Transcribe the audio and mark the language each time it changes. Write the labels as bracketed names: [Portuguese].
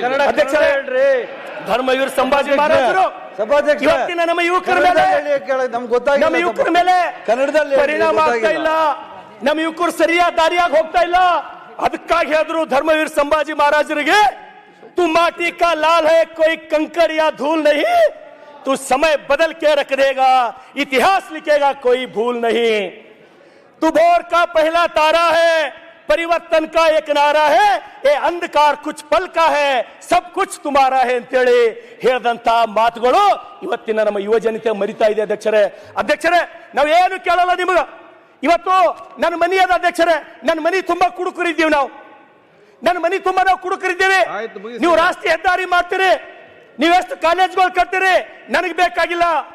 [Kannada] ಅಧ್ಯಕ್ಷರೇ, ಧರ್ಮವೀರ್ ಸಂಭಾಜಿ ಮಹಾರಾಜರು ಇವತ್ತಿನ ನಮ್ಮ ಯುವಕರ ಮೇಲೆ, ನಮ್ಮ ಯುವಕರ ಮೇಲೆ ಕನ್ನಡದಲ್ಲಿ ಪರಿಣಾಮ ಆಗ್ತಾ ಇಲ್ಲ. ನಮ್ಮ ಯುವಕರು ಸರಿಯಾದ ದಾರಿಯಾಗಿ ಹೋಗ್ತಾ ಇಲ್ಲ. ಅದಕ್ಕಾಗಿ ಹೇಳಿದ್ರು ಧರ್ಮವೀರ್ ಸಂಭಾಜಿ ಮಹಾರಾಜರಿಗೆ, [Hindi] तू माटी का लाल है, कोई कंकड़ या धूल नहीं. तू समय बदल के रख देगा, इतिहास लिखेगा, कोई भूल नहीं. तू भोर का पहला तारा है, परिवर्तन का एक नारा है. ये अंधकार कुछ पल का है, सब कुछ तुम्हारा है [Kannada] ಅಂತೇಳಿ ಹೇಳಿದಂತ ಮಾತುಗಳು ಇವತ್ತಿನ ನಮ್ಮ ಯುವ ಜನತೆ ಮರಿತಾ ಇದೆ ಅಧ್ಯಕ್ಷರೇ. ನಾವು ಏನು ಕೇಳಲ್ಲ ನಿಮಗ. ಇವತ್ತು ನನ್ನ ಮನಿ ಅದ ಅಧ್ಯಕ್ಷರೇ, ನನ್ನ ಮನಿ ತುಂಬಾ ಕುಡುಕರಿದ್ದೀವಿ ನಾವು. ನನ್ನ ಮನಿ ತುಂಬಾ ನಾವು ಕುಡುಕರಿದ್ದೀವಿ. ನೀವು ರಾಷ್ಟ್ರೀಯ ಹೆದ್ದಾರಿ ಮಾಡ್ತೀರಿ, ನೀವೆಷ್ಟು ಕಾಲೇಜ್ಗಳು ಕಟ್ತೀರಿ, ನನಗೆ ಬೇಕಾಗಿಲ್ಲ.